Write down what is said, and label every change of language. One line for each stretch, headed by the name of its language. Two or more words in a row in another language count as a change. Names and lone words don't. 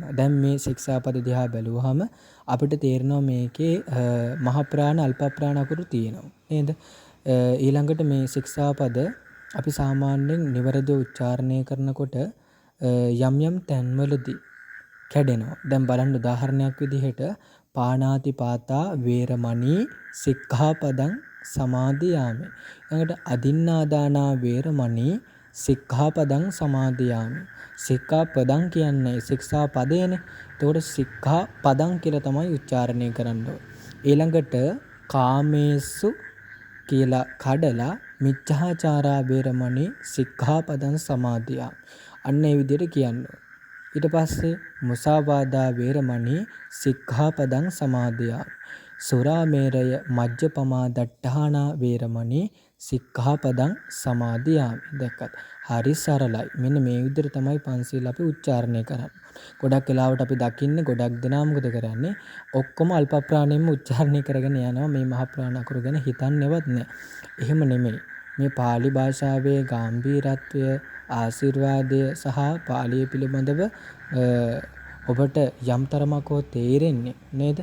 Sinhala: දැන් මේ ශික්ෂාපද දිහා බැලුවහම අපිට තේරෙනවා මේකේ මහ ප්‍රාණ අල්ප ප්‍රාණ අකුරු තියෙනවා නේද? ඊළඟට මේ ශික්ෂාපද අපි සාමාන්‍යයෙන් නිවරදිව උච්චාරණය කරනකොට යම් යම් තැන්වලදී කැඩෙනවා. දැන් බලන්න උදාහරණයක් විදිහට
Pali: පාණාතිපාතා වේරමණී සික්ඛාපදං සමාදියාමි. ඊළඟට අදින්නාදානා වේරමණී සික්ඛාපදං සමාදියාමි.
Sinhala: සික්ඛාපදං කියන්නේ ශික්ෂා පදේනේ. එතකොට සික්ඛා පදං කියලා තමයි උච්චාරණය කරන්න ඕනේ.
Pali: ඊළඟට කාමේසු
Sinhala: කියලා කඩලා
Pali: මිච්ඡාචාරා වේරමණී සික්ඛාපදං සමාදියාමි.
Sinhala: අන්න ඒ විදිහට කියන්නේ. ඊට පස්සේ
Pali: මුසාවාදා වේරමණී සික්ඛාපදං සමාදියාමි. සුරාමේරය මජ්ජපමා දට්ඨානා වේරමණී සික්ඛාපදං සමාදියාමි.
Sinhala: දැක්කත් හරි සරලයි. මෙන්න මේ විදිහට තමයි පන්සිල් අපි උච්චාරණය කරන්නේ. ගොඩක් වෙලාවට අපි දකින්නේ ගොඩක් දෙනා මොකද කරන්නේ? ඔක්කොම අල්ප ප්‍රාණයෙන්ම උච්චාරණය කරගෙන යනවා. මේ මහ ප්‍රාණ අකුරු ගැන හිතන්නේවත් නැහැ. එහෙම නෙමෙයි. මේ pāli භාෂාවේ ගැඹීරත්වය, ආශිර්වාදය සහ පාලිය පිළිබඳව ඔබට යම් තරමක තේරෙන්නේ නේද?